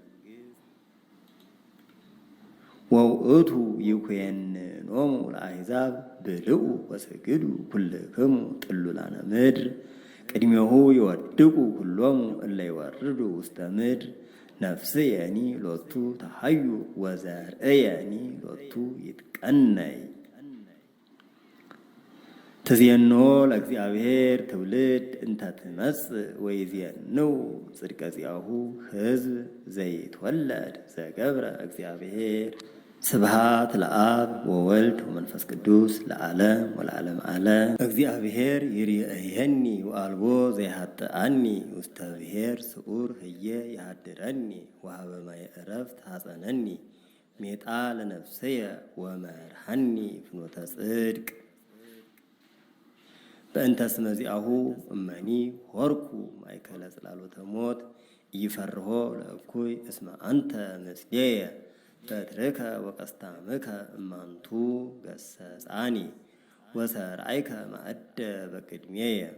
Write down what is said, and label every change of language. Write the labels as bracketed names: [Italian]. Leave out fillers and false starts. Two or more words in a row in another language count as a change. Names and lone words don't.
[Geez] ወውእቱ ይኩየንኖሙ ለአሕዛብ ብልዑ ወስግዱ ኩልክሙ ጥሉላነ ምድር ቅድሜሁ ይወድቁ ኩሎሙ እለ ይወርዱ ውስተ ምድር ነፍስየኒ ሎቱ ተሐዩ ወዘርእየኒ ሎቱ ይትቀነይ ትዜኖ ለእግዚአብሔር ትውልድ እንተ ትመጽእ ወይዜንው ጽድቀ ዚአሁ ሕዝብ ዘይትወለድ ዘገብረ እግዚአብሔር ስብሐት ለአብ ወወልድ ወመንፈስ ቅዱስ ለዓለም ወለዓለመ ዓለም። እግዚአብሔር ይርኤየኒ ወአልቦ ዘይሃጥአኒ ውስተ ብሔር ስዑር ህየ ይሃድረኒ ወሀበ ማየ ዕረፍት ሐፀነኒ ሜጣ ለነፍስየ ወመርሐኒ ፍኖተ ጽድቅ በእንተ ስመ ዚአሁ እመኒ ሆርኩ ማእከለ ጽላሎተ ሞት ኢይፈርሆ ለእኩይ እስመ አንተ ምስሌየ በትርከ ወቀስታምከ እማንቱ ገሰጻኒ ወሰርዐይከ ማዕደ በቅድሜየ